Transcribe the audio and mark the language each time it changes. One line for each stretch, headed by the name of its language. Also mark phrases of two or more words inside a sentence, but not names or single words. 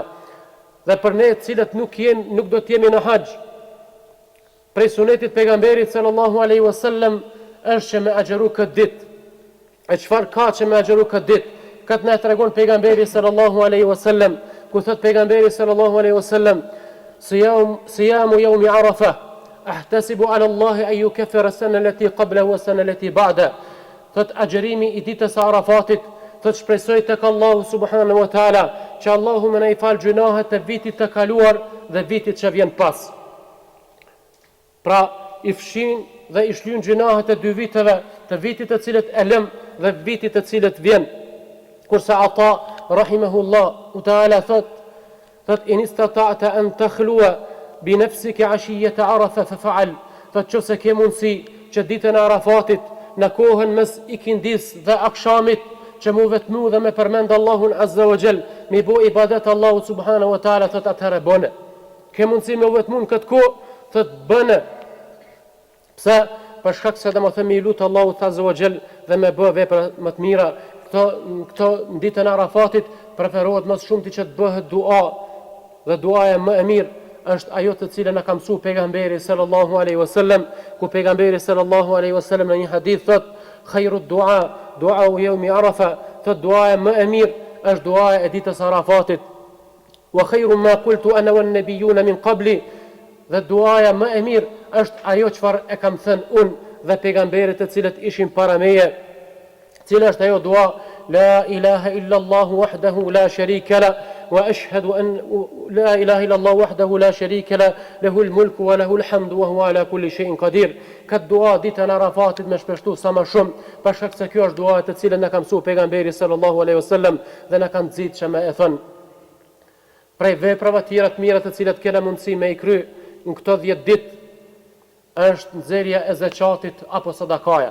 Albanian: Dhe për ne të cilët nuk do të jemi në haxh, prej sunetit pejgamberit
Arabic: صلى الله عليه وسلم
Albanian: është që me agjeru këtë ditë. E çfarë ka që me agjeru këtë ditë? Këtë na tregon pejgamberi
Arabic: صلى الله عليه وسلم,
Albanian: ku thot pejgamberi
Arabic: صلى الله عليه وسلم: "صيام يوم عرفة أحتسب على الله أن يكفر السنة التي قبله والسنة التي بعده."
Albanian: Thot agjerimi i ditës së Arafatit, thot shpresoj tek Allahu
Arabic: سبحانه وتعالى
Albanian: që Allahu më na i fal gjunahet të vitit të kaluar dhe vitit që vjen pas. Pra i fshin dhe i shlyn gjunahet e dy viteve, të vitit të cilët e lëm dhe vitit të cilët vjen. Kurse ata
Arabic: رحمه الله تعالى thot إن استطعت أن تخلو بنفسك عشية عرفة فافعل.
Albanian: Thot nëse ke mundsi që ditën e Arafatit në kohën mes ikindis dhe akshamit që mu vetmu dhe me përmend Allahun
Arabic: عز وجل,
Albanian: mi bo ibadet Allahu
Arabic: سبحانه وتعالى,
Albanian: thot atëherë bëne. Ke mundsi me vetmu në këtë kohë, thot bëne. Pse? Për shkak se do të themi i lut Allahut
Arabic: عز وجل
Albanian: dhe me bë vepra më të mira. Këto në ditën e Arafatit preferohet më shumë ti që të bëhet dua, dhe duaja më e mirë është ajo të cilën na ka mësuar pejgamberi
Arabic: صلى الله عليه وسلم,
Albanian: ku pejgamberi
Arabic: صلى الله عليه وسلم
Albanian: në një hadith thot:
Arabic: "خير الدعاء دعاء يوم عرفة."
Albanian: Thot duaja më e mirë është duaja e ditës Arafatit.
Arabic: "وخير ما قلت أنا والنبيون من قبلي."
Albanian: Dhe duaja më e mirë është ajo çfarë e kam thënë unë dhe pejgamberët të cilët ishin para meje. Cila është ajo dua?
Arabic: لا إله إلا الله وحده لا شريك له وأشهد أن لا إله إلا الله وحده لا شريك له له الملك وله الحمد وهو على كل شيء قدير.
Albanian: Këtë dua ditën e Arafatit me shpeshtu sa më shumë, për shkak se kjo është dua të cilën na ka mësuar pejgamberi
Arabic: صلى الله عليه وسلم
Albanian: dhe na ka nxit që me e thon. Prej veprave tjera të mira të cilat kena mundësi me i kry në këto 10 ditë është nxjerrja e zakatit apo sadakaja.